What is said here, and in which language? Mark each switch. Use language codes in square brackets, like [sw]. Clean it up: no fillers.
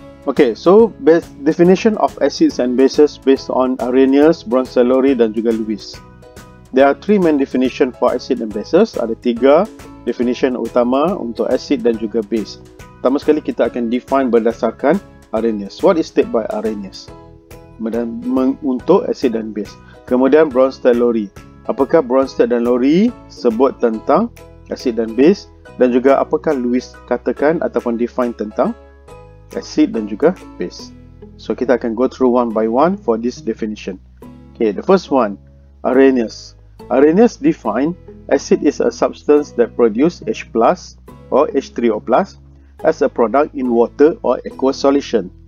[en] Okay, so definition of acids and bases based on Arrhenius, Bronsted, Lowry [ms] dan juga [en] Lewis. There are three main definition for acid and bases. [ms] Ada tiga definition utama untuk acid dan juga base. Pertama sekali kita akan define berdasarkan Arrhenius. [en] What is stated by Arrhenius? [ms] Untuk acid dan base. Kemudian Bronsted, Lowry. Apakah Bronsted dan Lowry sebut tentang acid dan base, dan juga apakah Lewis katakan ataupun define tentang acid dan juga base. [en] So [ms] kita akan [en] go through one by one for this definition. Okay, the first one, Arrhenius. Arrhenius define acid is a substance that produce H plus or H3O plus as a product in water or aqueous solution.